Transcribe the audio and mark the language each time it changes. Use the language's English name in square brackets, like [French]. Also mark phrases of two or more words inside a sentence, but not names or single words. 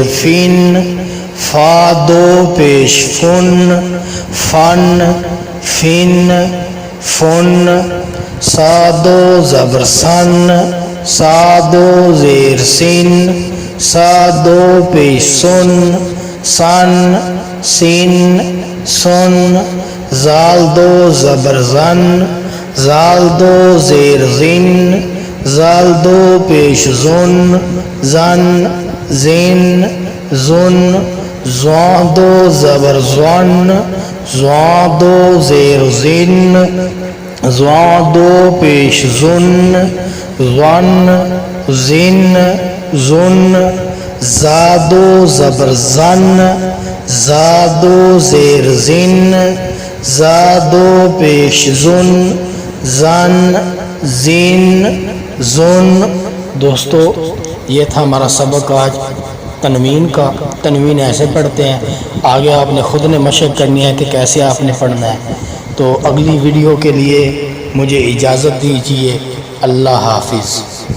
[Urdu] فن، فا 2 پیش فن، فن فن فن، سا 2 زبر سن، سا 2 زیر سن، سا 2 پیش سن، سن سن سن، زال 2 زبر زن، زال 2 زیر زن، زال 2 پیش زن، زن زن زن، زوان 2 زبر زون، زوان 2 زیر زن، زوان 2 پیش زن، زن زن زن، زا 2 زبر زن، زا 2 زیر زن، زا 2 پیش زن، زن زن زن۔ دوستو یہ تھا ہمارا سبق آج تنوین کا۔ تنوین ایسے پڑھتے ہیں، آگے آپ نے خود نے مشق کرنی ہے کہ کیسے آپ نے پڑھنا ہے۔ تو اگلی ویڈیو کے لیے مجھے اجازت دیجیے۔ اللہ حافظ۔